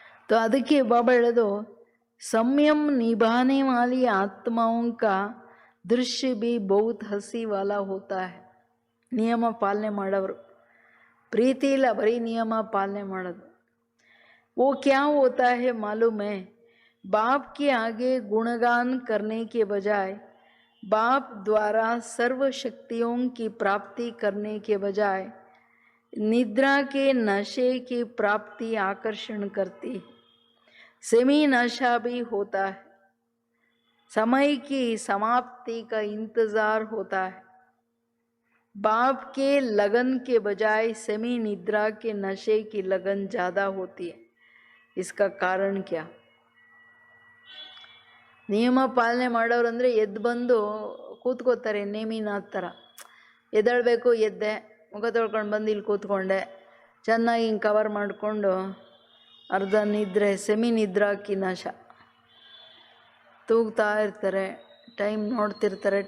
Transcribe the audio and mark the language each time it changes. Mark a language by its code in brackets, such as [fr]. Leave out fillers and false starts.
[kn] ಅದಕ್ಕೆ ಬಾಬಾ ಹೇಳೋದು, [hi] ಸಂಯಮ ನಿಭಾನೆ ವಾಲಿ ಆತ್ಮಾओं का ದೃಶ್ಯ भी बहुत हंसी वाला होता है. [kn] ನಿಯಮ ಪಾಲನೆ ಮಾಡೋರು, ಪ್ರೀತಿ ಇಲ್ಲ ಬರೀ ನಿಯಮ ಪಾಲನೆ ಮಾಡೋದು. [hi] वो क्या होता है मालूम है, बाप के आगे गुणगान करने के बजाय, बाप द्वारा सर्व शक्तियों की प्राप्ति करने के बजाय निद्रा के नशे की प्राप्ति आकर्षण करती. सेमी नशा भी होता है, समय की समाप्ति का इंतज़ार होता है. बाप के लगन के बजाय सेमी निद्रा के नशे की लगन ज़्यादा होती है. इसका कारण क्या? [kn] ನಿಯಮ ಪಾಲನೆ ಮಾಡೋರು ಅಂದರೆ ಎದ್ದು ಬಂದು ಕೂತ್ಕೋತಾರೆ ನೇಮಿನಾಥ್ ಥರ. ಎದ್ದೇಳಬೇಕು, ಎದ್ದೆ, ಮುಖ ತೊಳ್ಕೊಂಡು ಬಂದು ಇಲ್ಲಿ ಕೂತ್ಕೊಂಡೆ, ಚೆನ್ನಾಗಿ ಹಿಂಗೆ ಕವರ್ ಮಾಡಿಕೊಂಡು ಅರ್ಧ ನಿದ್ರೆ, [hi] ಸೆಮಿ ನಿದ್ರಾಕಿ ನಾಶ, [kn] ತೂಗ್ತಾ ಇರ್ತಾರೆ, ಟೈಮ್ ನೋಡ್ತಿರ್ತಾರೆ.